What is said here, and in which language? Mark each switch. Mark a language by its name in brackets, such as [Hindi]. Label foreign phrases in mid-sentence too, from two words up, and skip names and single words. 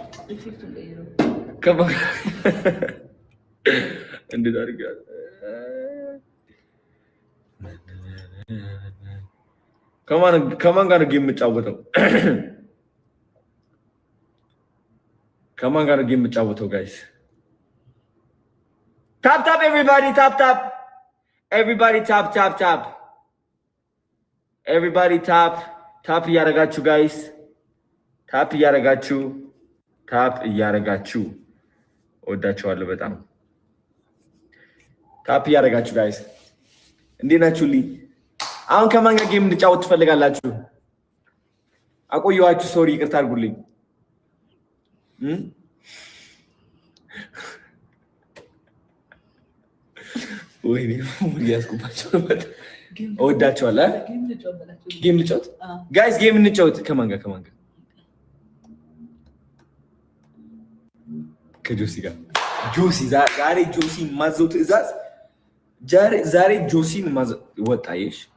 [Amharic] እንዴት አድርገህ ከማን ጋር ነው ጌም የምጫወተው? ከማን ጋር ነው ጌም የምጫወተው ጋይስ? [English] Tap tap everybody, tap tap. Everybody tap tap tap. Everybody tap tap እያደረጋችሁ guys. [Amharic] ታፕ እያደረጋችሁ ወዳችኋለሁ በጣም ታፕ እያደረጋችሁ ጋይስ እንዴት ናችሁልኝ? አሁን ከማን ጋር ጌም እንድጫወት ትፈልጋላችሁ? አቆየኋችሁ፣ ሶሪ ይቅርታ አድርጉልኝ። ወይኔ ሙሉ ያስኩባቸው ነበር። ወዳችኋለሁ። ጌም እንጫወት ጋይስ፣ ጌም እንጫወት። ከማን ጋር ከጆሲ ጋር ጆሲ ዛሬ ጆሲ ማዘው ትዕዛዝ ዛሬ ጆሲን ማዘው ወጣየሽ።